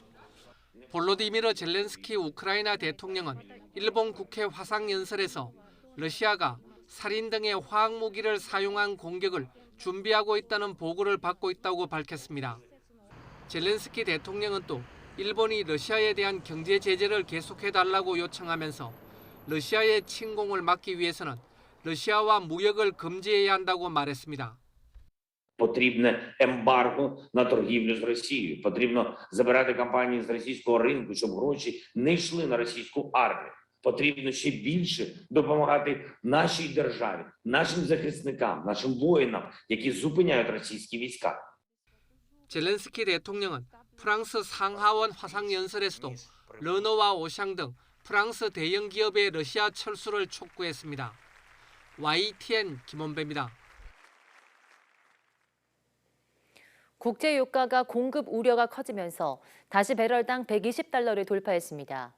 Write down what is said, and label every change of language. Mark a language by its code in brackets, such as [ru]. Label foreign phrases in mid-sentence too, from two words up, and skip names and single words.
[ko] 볼로디미르 젤렌스키 우크라이나 대통령은 일본 국회 화상연설에서 러시아가 살인 등의 화학무기를 사용한 공격을 준비하고 있다는 보고를 받고 있다고 밝혔습니다. 젤렌스키 대통령은 또 일본이 러시아에 대한 경제 제재를 계속해달라고 요청하면서 러시아의 침공을 막기 위해서는 러시아와 무역을 금지해야 한다고 말했습니다. [uk] Потрібне ембарго на торгівлю з Росією. Потрібно забирати компанії з російського ринку, щоб гроші не йшли на російську армію. Потрібно ще більше допомагати нашій державі, нашим захисникам, нашим воїнам, які зупиняють російські війська. [ko] 젤렌스키 대통령은 프랑스 상하원 화상연설에서도 르노와 오샹 등 프랑스 대형 기업의 러시아 철수를 촉구했습니다. YTN 김원배입니다. 국제유가가 공급 우려가 커지면서 다시 배럴당 120달러를 돌파했습니다.